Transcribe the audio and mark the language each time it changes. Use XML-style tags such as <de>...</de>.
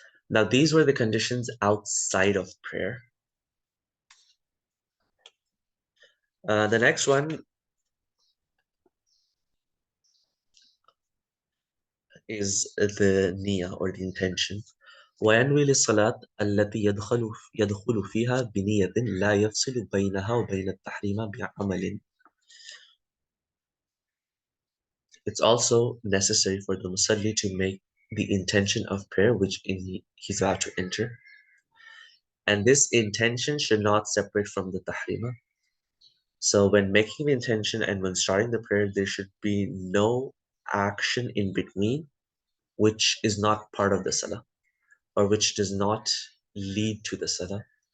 <en>Now, these were the conditions outside of prayer. The next one is the niyyah or the intention.</en> <ar>وينوي للصلاة التي يدخل فيها بنية لا يفصل بينها وبين التحريم بعمل.</ar> <en>It's also necessary for the musalli to make the intention of prayer which he's about to enter. And this intention should not separate from the tahrima. So when making the intention and when starting the prayer, there should be no action in between which is not part of the salah or which does not lead to the salah.</en>